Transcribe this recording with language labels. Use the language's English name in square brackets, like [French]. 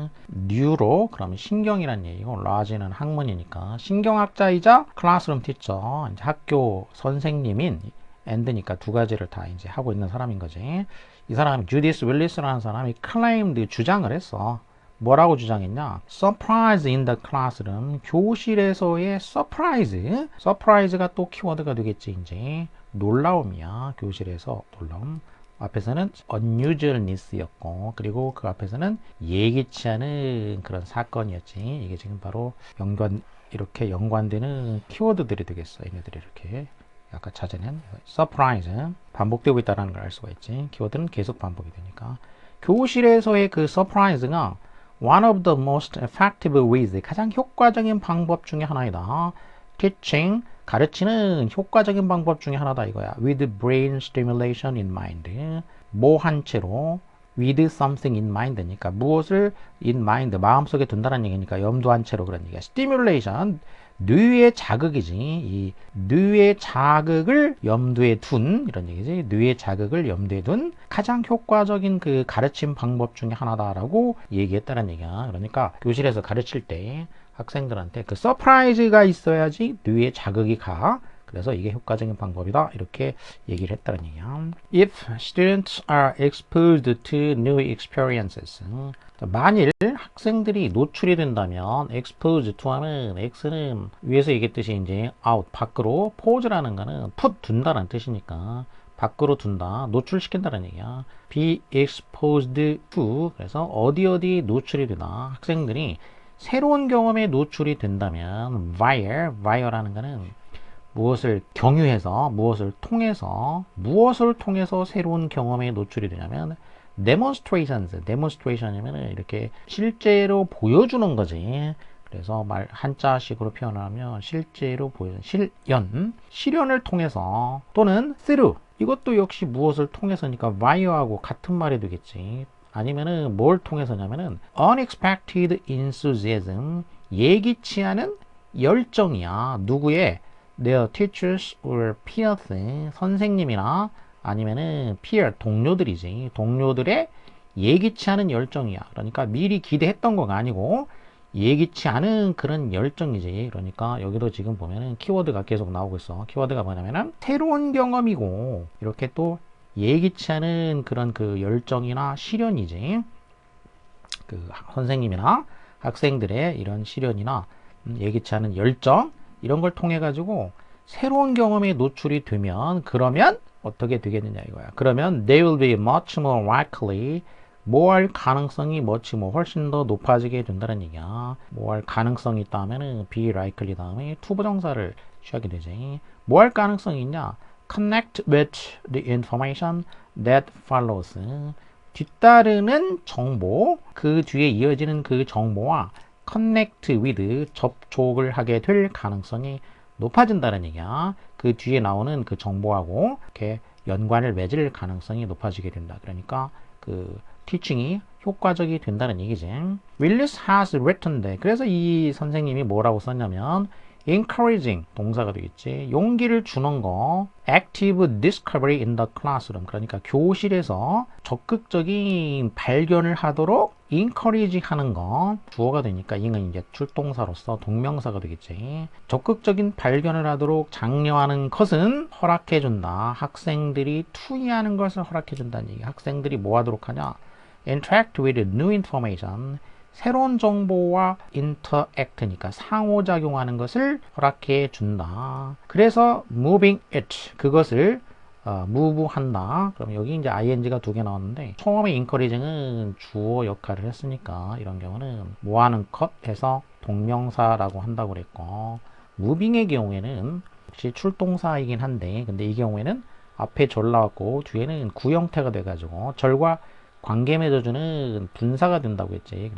[Korean] 뉴로 그러면 신경이란 얘기고, 라지는 학문이니까 신경학자이자 클래스룸 티처, 이제 학교 선생님인 and니까 두 가지를 다 이제 하고 있는 사람인 거지. 이 사람이 주디스 윌리스라는 사람이 claimed, 주장을 했어. 뭐라고 주장했냐? [English] Surprise in the classroom, [Korean] 교실에서의 [English] surprise. [Korean] surprise가 또 키워드가 되겠지. 이제 놀라움이야. 교실에서 놀라움. 앞에서는 unusualness였고, 그리고 그 앞에서는 예기치 않은 그런 사건이었지. 이게 지금 바로 이렇게 연관되는 키워드들이 되겠어. 얘네들이 이렇게 아까 찾아낸 surprise, 반복되고 있다는 걸 알 수가 있지. 키워드는 계속 반복이 되니까. 교실에서의 그 surprise가 [English] one of the most effective ways, [Korean] 가장 효과적인 방법 중에 하나이다. teaching 가르치는 효과적인 방법 중에 하나다 이거야. [English] with brain stimulation in mind. [Korean] 뭐 한 채로 with something in mind니까 무엇을 in mind 마음속에 둔다는 얘기니까 염두한 채로 그런 얘기야. stimulation 뇌의 자극이지. 이 뇌의 자극을 염두에 둔 이런 얘기지. 뇌의 자극을 염두에 둔 가장 효과적인 그 가르침 방법 중에 하나다라고 얘기했다는 얘기야. 그러니까 교실에서 가르칠 때 학생들한테 그 서프라이즈가 있어야지 뇌의 자극이 가. 그래서 이게 효과적인 방법이다. 이렇게 얘기를 했다는 얘기야. [English] If students are exposed to new experiences. [Korean] 만일 학생들이 노출이 된다면 exposed to 하면 x는 위에서 얘기했듯이 이제 out 밖으로 pose라는 거는 put 둔다는 뜻이니까 밖으로 둔다 노출시킨다는 얘기야. be exposed to 그래서 어디 노출이 되다 학생들이 새로운 경험에 노출이 된다면 via라는 거는 무엇을 경유해서 무엇을 통해서 새로운 경험에 노출이 되냐면 demonstration이면 이렇게 실제로 보여주는 거지. 그래서 한자식으로 표현하면 실제로 보여주는 실연을 통해서 또는 through 이것도 역시 무엇을 통해서니까 via하고 같은 말이 되겠지. 아니면은 뭘 통해서냐면은 [English] unexpected enthusiasm [Korean] 예기치 않은 열정이야. 누구의 [English] their teachers or peers [Korean] 선생님이나 아니면은 peer 동료들이지. 동료들의 예기치 않은 열정이야. 그러니까 미리 기대했던 거가 아니고 예기치 않은 그런 열정이지. 그러니까 여기도 지금 보면은 키워드가 계속 나오고 있어. 키워드가 뭐냐면은 새로운 경험이고 이렇게 또 예기치 않은 그런 그 열정이나 시련이지. 그 선생님이나 학생들의 이런 시련이나 예기치 않은 열정 이런 걸 통해 가지고 새로운 경험에 노출이 되면 그러면 어떻게 되겠느냐 이거야. 그러면 [English] they will be much more likely [Korean] 뭐 할 가능성이 훨씬 더 높아지게 된다는 얘기야. 뭐 할 가능성이 있다 하면은 be likely 다음에 투부정사를 취하게 되지. 뭐 할 가능성이 있냐? [English] connect with the information that follows. [Korean] 뒤따르는 정보, 그 뒤에 이어지는 그 정보와 connect with, 접촉을 하게 될 가능성이 높아진다는 얘기야. 그 뒤에 나오는 그 정보하고 이렇게 연관을 맺을 가능성이 높아지게 된다. 그러니까 그 티칭이 효과적이 된다는 얘기지. [English] Willis has written that. [Korean] 그래서 이 선생님이 뭐라고 썼냐면 encouraging 동사가 되겠지. 용기를 주는 거. [English] active discovery in the classroom. [Korean] 그러니까 교실에서 적극적인 발견을 하도록 encourage 하는 거. 주어가 되니까 이는 이제 출동사로서 동명사가 되겠지. 적극적인 발견을 하도록 장려하는 것은 허락해 준다. 학생들이 투이하는 것을 허락해 준다는 얘기. 학생들이 뭐 하도록 하냐? [English] interact with new information. [Korean] 새로운 정보와 interact니까 상호작용하는 것을 허락해 준다. 그래서 moving it 그것을 move 한다. 그럼 여기 이제 ing가 두 개 나왔는데 처음에 encouraging은 주어 역할을 했으니까 이런 경우는 뭐 하는 것 해서 동명사라고 한다고 그랬고 moving의 경우에는 역시 출동사이긴 한데 근데 이 경우에는 앞에 절 나왔고 뒤에는 구형태가 돼가지고 절과 관계 맺어주는 분사가 된다고 했지.